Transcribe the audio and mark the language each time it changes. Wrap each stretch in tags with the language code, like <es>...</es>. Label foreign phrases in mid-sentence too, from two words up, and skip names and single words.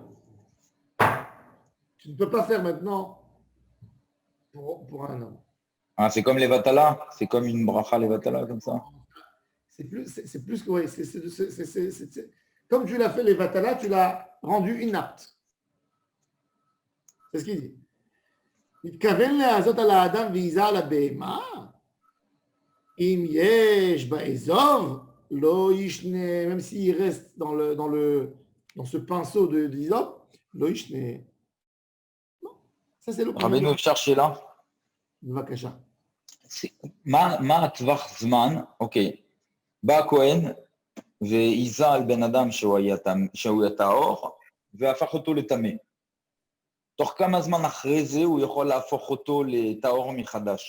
<fr>Tu ne peux pas faire maintenant pour un homme. Ah, c'est comme les Vatala? C'est comme une bracha, les Vatala, comme ça? C'est plus que, oui, comme tu l'as fait les Vatala, tu l'as rendu inapte. C'est ce qu'il dit.</fr> <he>מתכוון להזות על האדם ועיזה על הבהמה? אם יש באזוב, לא ישנה,</he> <fr>même s'il reste dans ce pinceau d'isop,</fr> <he>לא ישנה.</he> <fr>Non, ça c'est le premier.</fr> <he>רבינו, אפשר שאלה? בבקשה. מה הטווח זמן, אוקיי, בא הכהן ועיזה על בן אדם שהוא היה טהור והפך אותו לטמא. תוך כמה זמן אחרי זה הוא יכול להפוך אותו לטהור מחדש?</he>